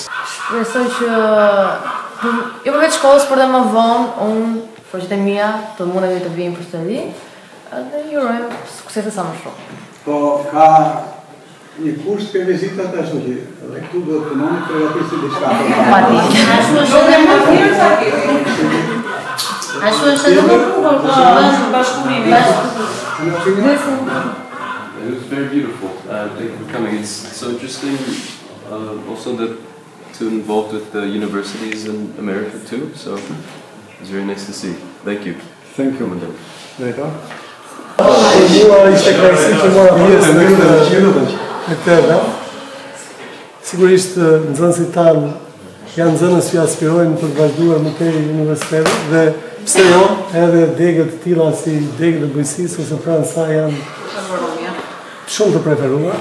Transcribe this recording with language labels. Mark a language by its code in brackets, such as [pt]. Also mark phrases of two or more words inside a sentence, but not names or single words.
[sq] Besoj që jo përveç shkollës, por dhe më vonë, unë, shoqet e mia, të mundemi të vijmë përsëri, dhe ju urojmë suksese sa më shumë. Po, ka një kusht për vizitat ashtu që dhe këtu do të punoni përgatisi diçka. Ashtu është edhe më punë, bashkëpunimi. [en] It was very beautiful. Thank you for coming. It's so interesting also that to involved with the universities in America too. So it's very nice to see. Thank you. Thank you. [sq] Mua ishte kënaqësi që mora pjesë në këtë event. Sigurisht nxënësit tanë janë nxënës që aspirojnë për të vazhduar më tej universitetet dhe pse jo, edhe degët të tilla si degët e bujqësisë ose pranë saj janë shumë të preferuar.